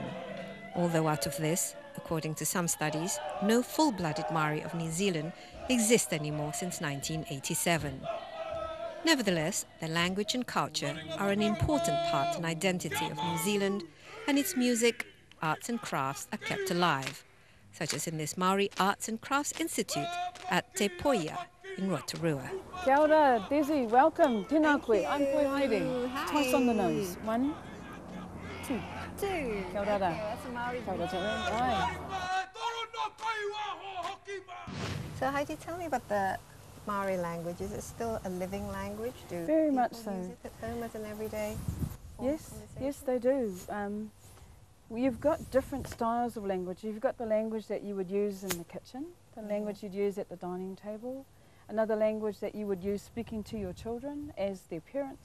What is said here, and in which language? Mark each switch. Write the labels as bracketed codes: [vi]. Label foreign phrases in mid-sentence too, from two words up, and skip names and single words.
[en] Although out of this, according to some studies, no full-blooded Maori of New Zealand exist anymore since 1987. Nevertheless, their language and culture are an important part and identity of New Zealand, and its music, arts and crafts are kept alive, such as in this Maori Arts and Crafts Institute at Te Poia in Rotorua. [mi] Kia ora, Desi, welcome. Tēnā koe. [en] I'm Poi Hiding. Twice on the nose. 1, 2. [mi] Kia ora. [en] That's a Maori. [mi] Kia ora, te reo. [en] So Heidi, tell me about the Maori language. Is it still a living language? Do Very much people so. use it at home as an everyday Yes, they do. You've got different styles of language. You've got the language that you would use in the kitchen, the language you'd use at the dining table, another language that you would use speaking to your children as their parents.